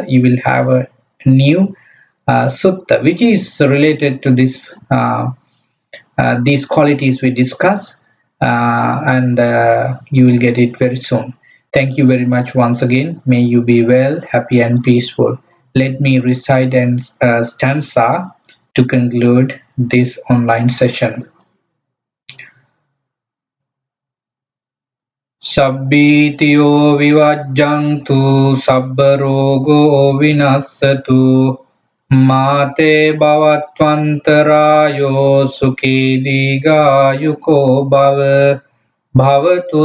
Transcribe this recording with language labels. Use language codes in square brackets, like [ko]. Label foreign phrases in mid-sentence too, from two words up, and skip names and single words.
[en] You will have a new sutta, which is related to this these qualities we discuss, and you will get it very soon. Thank you very much once again. May you be well, happy, and peaceful. Let me recite an stanza to conclude this online session. [pi] Sabbitiyo vivajjantu sabba rogo vinassatu mate bhavatvantarayo sukhi digayuko bhava bhavatu